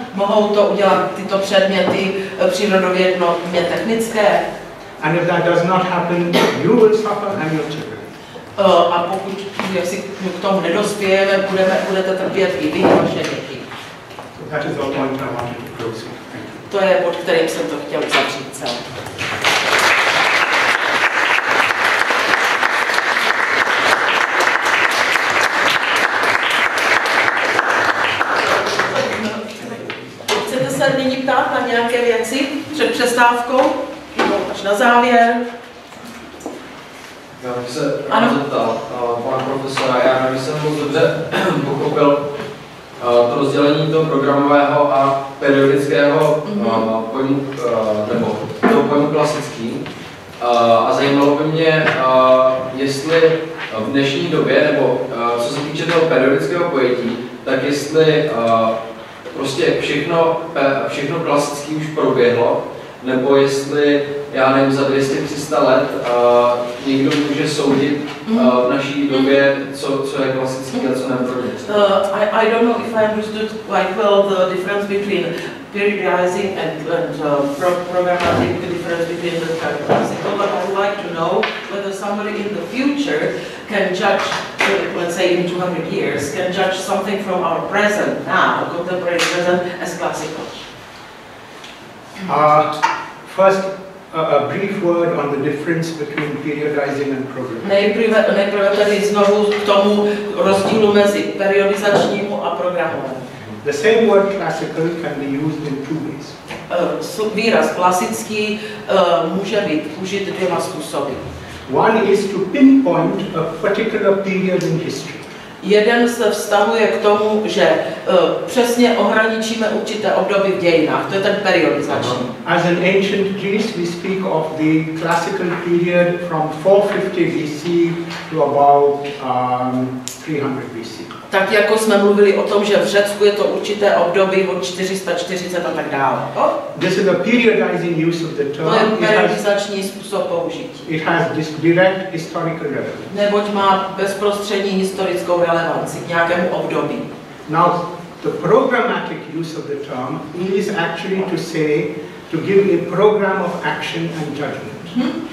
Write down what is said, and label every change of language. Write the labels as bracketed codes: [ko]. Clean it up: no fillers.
[cs] Mohou to udělat tyto předměty přírodovědně technické? [en] And if that does not happen, you will suffer and your children. [cs] A pokud k tomu nedospějeme, budete trpět i vy, vaše děti. [en] That is the point I wanted to close with. [cs] To je bod, kterým jsem to chtěl uzavřít celé. Chcete se nyní ptát na nějaké věci před přestávkou? Nebo až na závěr? Já bych se rád zeptal pana profesora, já nevím, jsem moc dobře pochopil to rozdělení toho programového a periodického pojmu, nebo toho pojmu klasický. A zajímalo by mě, jestli v dnešní době, nebo co se týče toho periodického pojetí, tak jestli prostě všechno klasický už proběhlo, nebo jestli, já nevím, za 200-300 let někdo může soudit v naší době, co je klasický a co neprojde. [en] I don't know if I understood quite well the difference between periodizing and programmatic, the difference between the classical, but I would like to know whether somebody in the future can judge, let's say in 200 years, can judge something from our present now, contemporary present, as classical. First, a brief word on the difference between periodizing and programming. [cs] Nejprve tedy znovu k tomu rozdílu mezi periodizačnímu a programovému. [en] The same word classical can be used in two ways. [cs] Výraz klasický může být užit dvěma způsoby. [en] One is to pinpoint a particular period in history. [cs] Jeden se vztahuje k tomu, že přesně ohraničíme určité období v dějinách, to je ten periodizační. [en] As in ancient Greece, we speak of the classical period from 450 BC to about 300 BC. [cs] Tak jako jsme mluvili o tom, že v Řecku je to určité období od 440 a tak dále. [en] This is a periodizing use of the term. [cs] To je periodizační způsob použití. [en] It has this direct historical relevance. [cs] Neboť má bezprostřední historickou relevanci k nějakému období. [en] Now, the programmatic use of the term is actually to say, to give a program of action and judgment.